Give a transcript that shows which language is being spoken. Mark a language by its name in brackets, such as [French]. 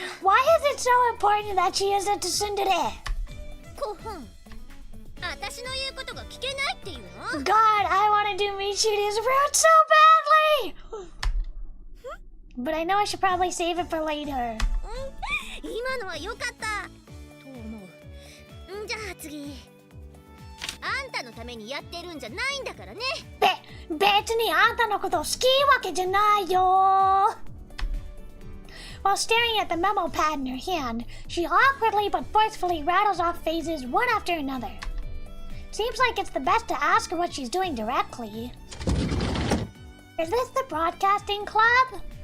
[English] Why is it so important that she is a tsundere? [Japanese] コホン、あたしの言うことが聞けないっていうの。 [English] God, I want to do Michiri's fruit so badly! But I know I should probably save it for later. [Japanese] 今のは良かったと思う。じゃあ次。あんたのためにやってるんじゃないんだからね。別にあんたのこと好きわけじゃないよ。 [English] While staring at the memo pad in her hand, she awkwardly but forcefully rattles off phrases one after another. Seems like it's the best to ask her what she's doing directly. Is this the broadcasting club?